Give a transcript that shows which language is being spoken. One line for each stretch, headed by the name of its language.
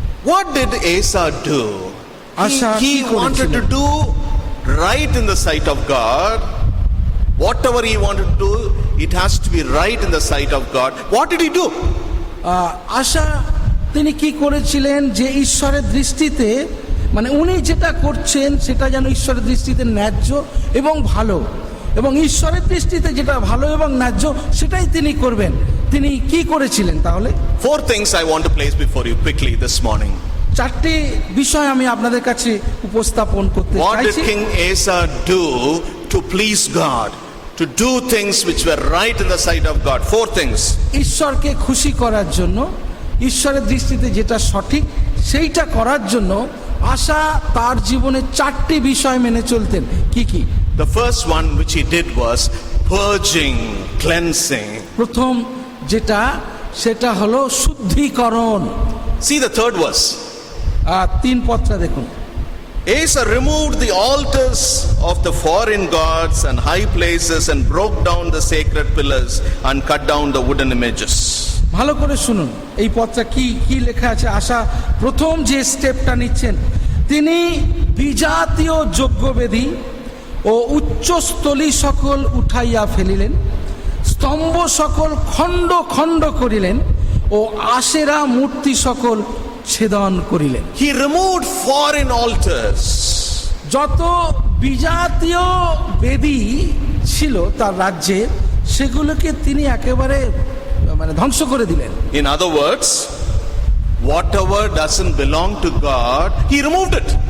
English: What did Asa do? He wanted to do right in the sight of God. Whatever he wanted to do, it has to be right in the sight of God. What did he do?
Bangla: আশা তিনি কি করেছিলেন যে ঈশ্বরের দৃষ্টিতে, মানে উনি যেটা করছেন সেটা যেন ঈশ্বরের দৃষ্টিতে ন্যায্য এবং ভালো, এবং ঈশ্বরের দৃষ্টিতে যেটা ভালো এবং ন্যায্য সেটাই তিনি করবেন। তিনি কি করেছিলেন তাহলে?
English: 4 things I want to place before you quickly this morning.
Bangla: 4টি বিষয় আমি আপনাদের কাছে উপস্থাপন করতে
English: What did
Bangla: চাইছি।
English: King Asa do to please God? To do things which were right in the sight of God. 4 things.
Bangla: ঈশ্বরকে খুশি করার জন্য, ঈশ্বরের দৃষ্টিতে যেটা সঠিক সেইটা করার জন্য আশা তার জীবনে 4টি বিষয় মেনে চলতেন। কি কি?
English: The first one which he did was purging, cleansing.
Bangla: প্রথম যেটা সেটা হলো শুদ্ধিকরণ।
English: See the third verse.
Bangla: 3 পদটা দেখুন।
English: Asa removed the altars of the foreign gods and high places and broke down the sacred pillars and cut down the wooden images.
Bangla: ভালো করে শুনুন এই পদটা কি কি লেখা আছে। আশা প্রথম যে স্টেপটা নিচ্ছেন, তিনি বিজাতীয় যজ্ঞবেদী ও উচ্চস্থলী সকল উঠাইয়া ফেলিলেন, স্তম্ভ সকল খণ্ড খণ্ড করিলেন ও আশেরা মূর্তি সকল ছেদন করিলেন।
English: He removed foreign altars.
Bangla: যত বিজাতীয় বেদী ছিল তার রাজ্যে সেগুলোকে তিনি একেবারে ধ্বংস করে দিলেন।
English: In other words, whatever doesn't belong to God, he removed it.